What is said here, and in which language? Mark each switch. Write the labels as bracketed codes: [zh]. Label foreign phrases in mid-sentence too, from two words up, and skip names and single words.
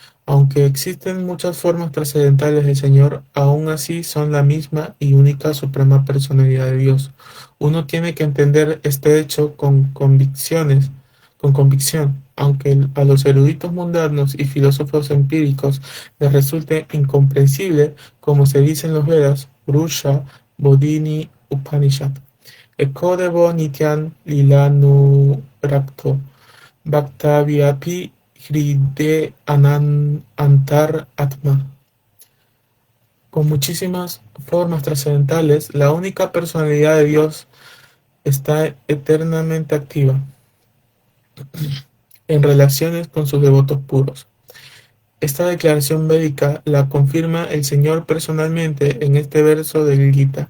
[es] Aunque existen muchas formas trascendentales del Señor, aún así son la misma y única suprema personalidad de Dios. Uno tiene que entender este hecho con convicción, aunque a los eruditos mundanos y filósofos empíricos les resulte incomprensible, como se dice en los Vedas, Purusha Bodhini Upanishad. [sa] Ekodebo Nityan Lilanu Rakto Bhaktavyapi Hride Antar Atma. [es] Con muchísimas formas trascendentales, la única personalidad de Dios está eternamente activa en relaciones con sus devotos puros. Esta declaración védica la confirma el Señor personalmente en este verso del Gita.